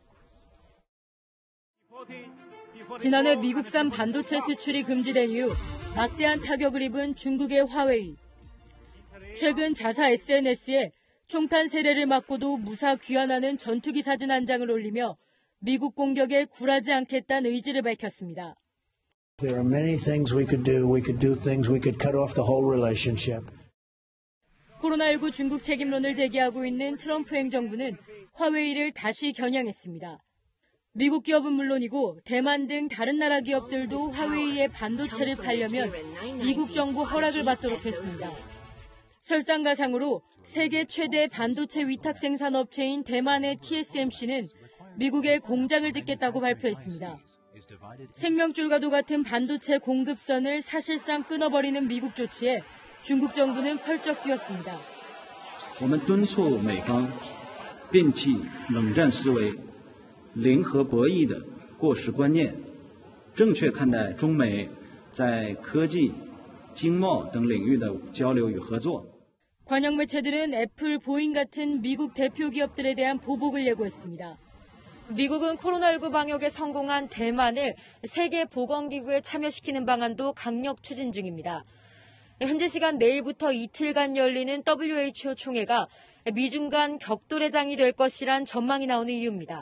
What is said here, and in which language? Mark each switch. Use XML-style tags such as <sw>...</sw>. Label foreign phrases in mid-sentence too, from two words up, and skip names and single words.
<ko>지난해 미국산 반도체 수출이 금지된 이후 막대한 타격을 입은 중국의 화웨이. 최근 자사 SNS에 총탄 세례를 맞고도 무사 귀환하는 전투기 사진 한 장을 올리며 미국 공격에 굴하지 않겠다는 의지를 밝혔습니다.</ko> <en>There are many things we could do. We could do things. We could cut off the whole relationship.</en> <ko>코로나19 중국 책임론을 제기하고 있는 트럼프 행정부는 화웨이를 다시 겨냥했습니다. 미국 기업은 물론이고 대만 등 다른 나라 기업들도 화웨이에 반도체를 팔려면 미국 정부 허락을 받도록 했습니다. 설상가상으로 세계 최대 반도체 위탁 생산 업체인 대만의 TSMC는 미국에 공장을 짓겠다고 발표했습니다. 생명줄과도 같은 반도체 공급선을 사실상 끊어버리는 미국 조치에 중국 정부는 펄쩍 뛰었습니다.</ko> <zh>我们敦促美方摒弃冷战思维、零和博弈的过时观念，正确看待中美在科技、经贸等领域的交流与合作。</zh> <ko>관영 매체들은 애플, 보잉 같은 미국 대표 기업들에 대한 보복을 예고했습니다. 미국은 코로나19 방역에 성공한 대만을 세계보건기구에 참여시키는 방안도 강력 추진 중입니다. 현재 시간 내일부터 이틀간 열리는 WHO 총회가 미중 간 격돌의 장이 될 것이란 전망이 나오는 이유입니다.</ko>